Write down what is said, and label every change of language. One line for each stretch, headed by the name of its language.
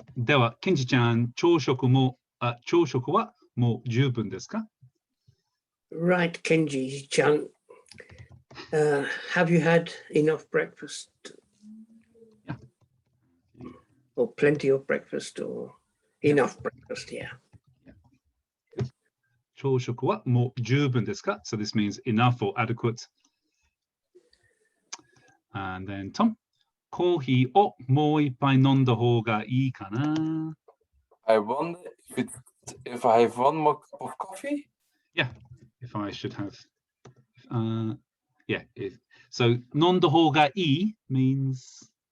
Japanese: では、ケンジちゃん、朝食はもう十分ですか?
English: Right, Kenji-chan. Have you had enough breakfast? Yeah. Or plenty of breakfast, or enough breakfast, yeah. Good.
Japanese: 朝食はもう十分ですか?
English: So this means enough or adequate. And then Tom.
Japanese: コーヒーをもう一杯飲んだ方がいいかな?
English: I wonder if I have one more cup of coffee? Yeah, if I should have. Yeah, so
Japanese: 飲んだ方がいい
English: means.